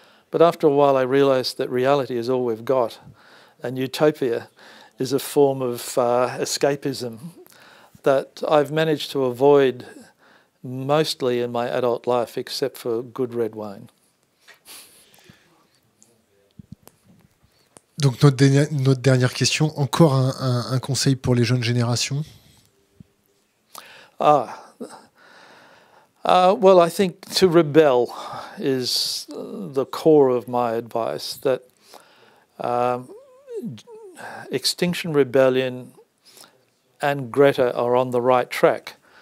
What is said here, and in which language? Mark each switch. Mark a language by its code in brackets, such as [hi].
[en] But after a while I realised that reality is all we've got, and utopia is a form of escapism that I've managed to avoid mostly in my adult life, except for good red wine. [fr] Donc notre dernière question, encore un conseil pour les jeunes générations? [en] Well, I think to rebel is the core of my advice, that Extinction Rebellion and Greta are on the right track.